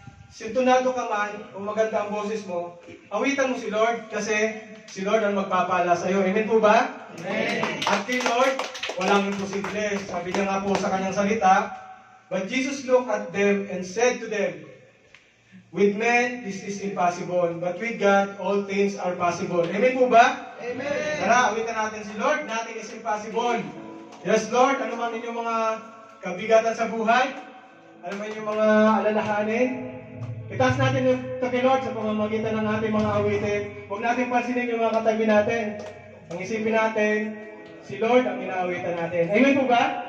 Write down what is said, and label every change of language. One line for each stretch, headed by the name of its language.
Filipino: sintonado ka man, o maganda ang boses mo, awitan mo si Lord kasi si Lord ang magpapala sa iyo. Amen po ba? Amen. At kay Lord, walang imposible. Sabi niya nga po sa kanyang salita,
English: but Jesus looked at them and said to them, with men, this is impossible, but with God, all things are possible.
Filipino: Amen po ba? Amen. Tara, awitan natin si Lord,
English: nothing is impossible.
Filipino: Yes, Lord, ano man inyong mga kabigatan sa buhay, ano man inyong mga alalahanin, itaas natin yung kay Lord sa pamamagitan ng ating mga awitin. Huwag natin pansinin yung mga katabi natin. Ang isipin natin, si Lord ang inaawitan natin. Amen po ba?